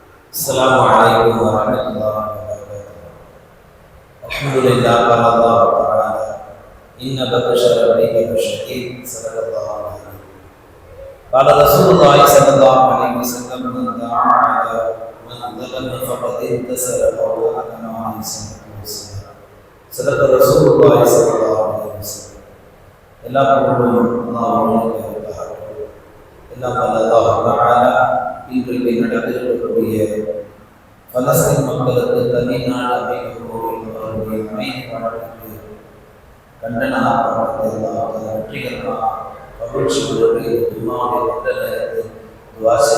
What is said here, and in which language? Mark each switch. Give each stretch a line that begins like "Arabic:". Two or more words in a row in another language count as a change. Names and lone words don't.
Arabic: السلام عليكم ورحمة الله وبركاته. الحمد لله قال الله تعالى إن بطش ربك لشديد صدق الله العظيم. قال رسول الله صلى الله عليه وسلم من دعا من ظلم فقد انتصر وهو أكرم عن صدق رسول الله صلى الله عليه وسلم.
Tamil: எல்லா புகழும் அல்லாஹ்வுக்கே உரித்தாகட்டும். எல்லாம் வல்ல அல்லாஹ் தஆலா இன்றைக்கு நடந்திருக்கக்கூடிய பலஸ்தீன் மக்களுக்கு தனி நாடு அமைக்கக்கூடிய அமைதி வாழ்க்கைக்கு கண்டன ஆர்ப்பாட்டத்தை வெற்றிகரமாக மகிழ்ச்சியோடு துமாவுடைய மண்டலத்தை துவா